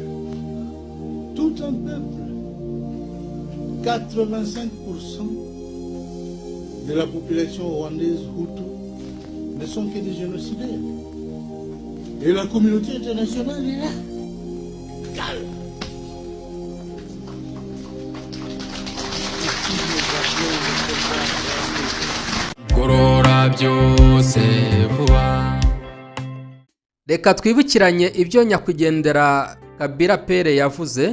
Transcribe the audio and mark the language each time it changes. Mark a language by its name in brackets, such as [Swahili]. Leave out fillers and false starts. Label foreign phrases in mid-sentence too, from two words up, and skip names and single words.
[French] Tout un peuple, 85% de la population rwandaise Hutu ne sont que des génocidaires. Et la communauté internationale est là. Calme. [Kinyarwanda] Gorora byose vuba. Reka twibukiranye ibyo nyakwigendera Kabila Pere yavuze.